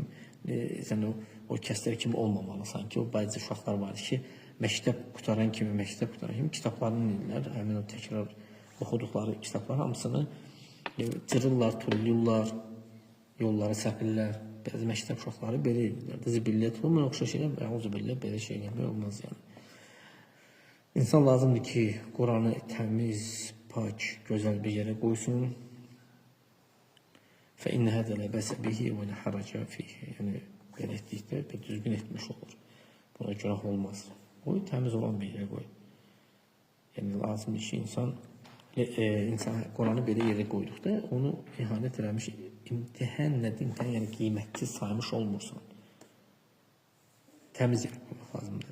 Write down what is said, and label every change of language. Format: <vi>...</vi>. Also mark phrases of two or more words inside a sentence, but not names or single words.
<az>Sən o kəslər kimi olmamalısan ki, o bazı uşaqlar var ki, məktəb qutaran kimi kitablarını edirlər, həmin o təkrar oxuduqları kitablar hamısını cırırlar, tulluyurlar, yolları səpirlər. Bəzi məktəb uşaqları belə edirlər. Zibilliyyət olmayan oxşar şeylər, əuzubillah, belə şey eləmək olmaz yəni. İnsan lazımdır ki, Quranı təmiz, pak, gözəl bir yerə qoysun.</az> <ar>فَإِنَّ هَذَا لَا بَأْسَ بِهِ وَلَا حَرَجَ فِيهِ.</ar> <az>Yəni, belə etdikdə düzgün etmiş olur. Buna günah olmaz. Qoy, təmiz olan bir yerə qoy. Yəni, lazımdır ki, insan Quranı belə yerə qoyduqda onu ihanət eləmiş, imtihan nədir? İmtihan yəni qiymətli saymış olmursan. Təmiz yerə qoymaq lazımdır.</az>